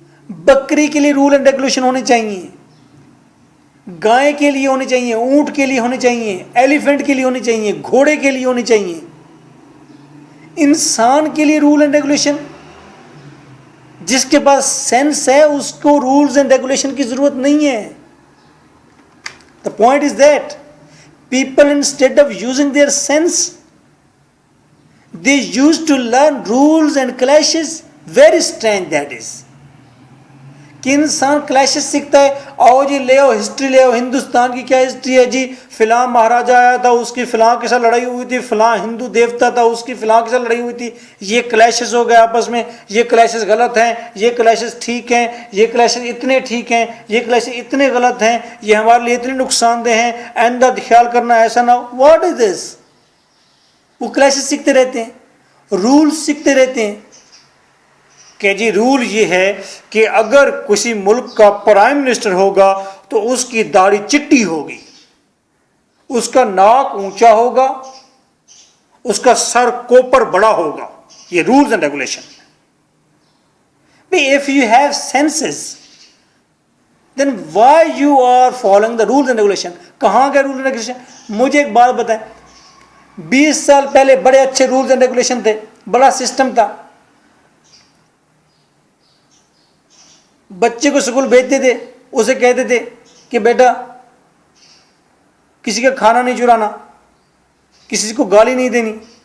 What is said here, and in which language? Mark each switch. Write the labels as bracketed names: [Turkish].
[Urdu] بکری کے لیے رول اینڈ ریگولیشن ہونے چاہیے، گائے کے لیے ہونے چاہیے، اونٹ کے لیے ہونے چاہیے، ایلیفنٹ کے لیے ہونے چاہیے، گھوڑے کے لیے ہونے چاہیے. انسان کے لیے رول اینڈ ریگولیشن، جس کے پاس سینس ہے اس کو رولز اینڈ ریگولیشن کی ضرورت نہیں ہے. [English] The point is that people, instead of using their sense, they used to learn rules and clashes. Very strange that is. [Urdu] کہ انسان کلیشز سیکھتا ہے. آؤ جی لے آؤ ہسٹری، لے آؤ ہندوستان کی کیا ہسٹری ہے جی، فلاں مہاراجہ آیا تھا، اس کی فلاں کے ساتھ لڑائی ہوئی تھی، فلاں ہندو دیوتا تھا، اس کی فلاں کے ساتھ لڑائی ہوئی تھی، یہ کلیشز ہو گئے آپس میں، یہ کلیشز غلط ہیں، یہ کلیشز ٹھیک ہیں، یہ کلیشز اتنے ٹھیک ہیں، یہ کلیشز اتنے غلط ہیں، یہ ہمارے لیے اتنے نقصان دہ ہیں، آئندہ خیال کرنا ایسا نہ ہو. [English] What is this? [Urdu] وہ کلیشز سیکھتے رہتے ہیں، رول سیکھتے رہتے ہیں کہ جی رول یہ ہے کہ اگر کسی ملک کا پرائم منسٹر ہوگا تو اس کی داڑھی چٹی ہوگی، اس کا ناک اونچا ہوگا، اس کا سر کوپر بڑا ہوگا. یہ rules and regulation. [English] If you have senses, then why you are following the rules and regulation? [Urdu] کہاں گئے رول اینڈ ریگولیشن؟ مجھے ایک بات بتائیں، 20 سال پہلے بڑے اچھے رولز اینڈ ریگولیشن تھے، بڑا سسٹم تھا. بچے کو اسکول بھیجتے تھے، اسے کہتے تھے کہ بیٹا کسی کا کھانا نہیں چرانا، کسی کو گالی نہیں دینی.